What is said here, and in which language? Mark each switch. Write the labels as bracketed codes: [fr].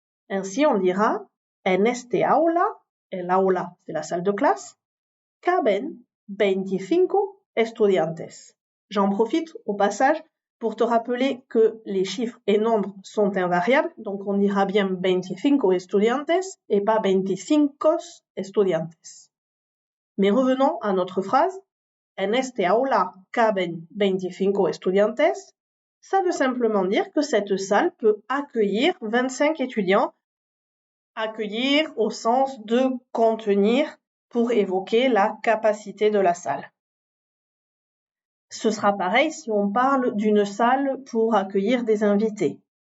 [fr] Ainsi, on dira [es] en este aula, el aula [fr] c'est la salle de classe, [es] caben 25 estudiantes. [fr] J'en profite au passage pour te rappeler que les chiffres et nombres sont invariables, donc on dira bien [es] 25 estudiantes [fr] et pas 25 estudiantes. Mais revenons à notre phrase. [es] En este aula caben 25 estudiantes. [fr] Ça veut simplement dire que cette salle peut accueillir 25 étudiants. Accueillir au sens de contenir pour évoquer la capacité de la salle. Ce sera pareil si on parle d'une salle pour accueillir des invités.